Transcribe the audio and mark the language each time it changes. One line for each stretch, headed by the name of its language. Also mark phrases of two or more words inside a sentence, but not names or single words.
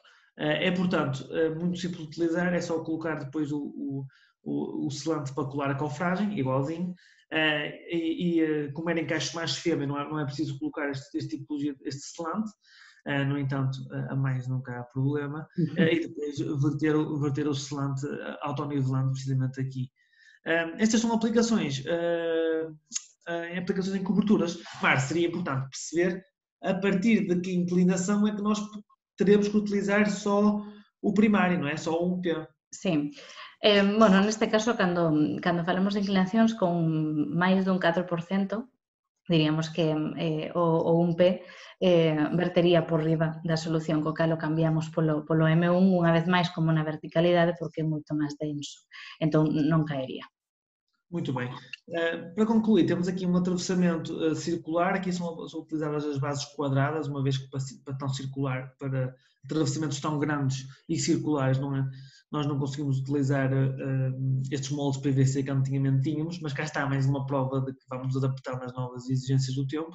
Portuguese: É, portanto, muito simples de utilizar, é só colocar depois o selante para colar a cofragem, igualzinho, como era encaixe mais fêmea, não é preciso colocar este selante, no entanto, a mais nunca há problema, e depois verter o selante autonivelando precisamente aqui. Estas são aplicações em coberturas, mas seria importante perceber a partir de que inclinação é que nós teremos que utilizar só o primário, não é? Só um P.
Galician: Sí. Bueno, neste caso, cando falamos de inclinacións con máis dun 4%, diríamos que o 1P vertería por riba da solución, co cal o cambiamos polo M1 unha vez máis como na verticalidade porque é moito máis denso, entón non caería.
Portuguese: Muito bem. Para concluir, temos aqui um atravessamento circular, aqui são utilizadas as bases quadradas, uma vez que para tão circular, para atravessamentos tão grandes e circulares, nós não conseguimos utilizar estes moldes PVC que antigamente tínhamos, mas cá está mais uma prova de que vamos adaptar nas novas exigências do tempo.